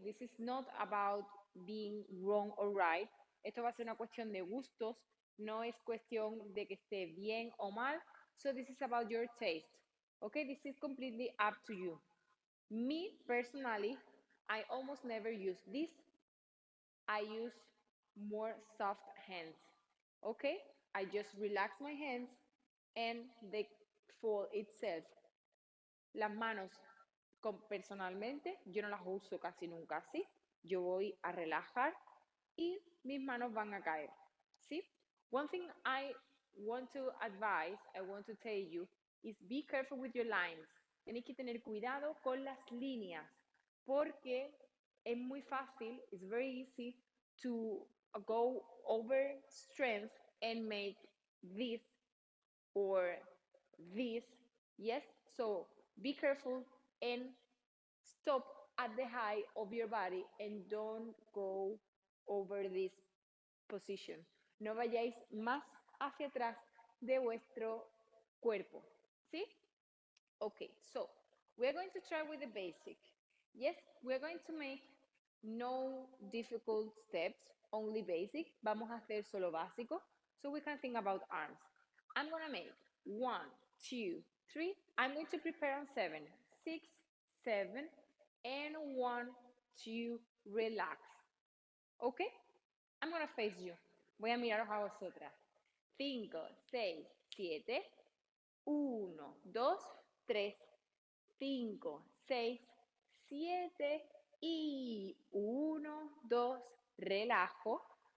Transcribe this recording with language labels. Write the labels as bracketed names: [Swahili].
[English] This is not about being wrong or right. [Spanish] Esto va a ser una cuestión de gustos, no es cuestión de que esté bien o mal. [English] So this is about your taste, okay? This is completely up to you. Me personally, I almost never use this. I use more soft hands, okay? I just relax my hands and they fall itself. [Spanish] Las manos, personalmente, yo no las uso casi nunca así. Yo voy a relajar y mis manos van a caer, ¿sí? [English] One thing I want to advise, I want to tell you, is be careful with your lines. [Spanish] Tenéis que tener cuidado con las líneas, porque es muy fácil, [English] it's very easy to go over strength and make this or this. Yes, so be careful and stop at the height of your body and don't go over this position. [Spanish] No vayáis más hacia atrás de vuestro cuerpo. ¿Sí? [English] Okay, so we're going to try with the basic. Yes, we're going to make no difficult steps, only basic. [Spanish] Vamos a hacer solo básico, [English] so we can think about arms. I'm gonna make 1, 2, 3. I'm going to prepare on 7, 6, 7, and 1, 2, relax. Okay? I'm gonna face you. [Spanish] Voy a miraros a vosotras. 5, 6, 7, 1, 2, 3, 5, 6, 7 y 1, 2, relajo.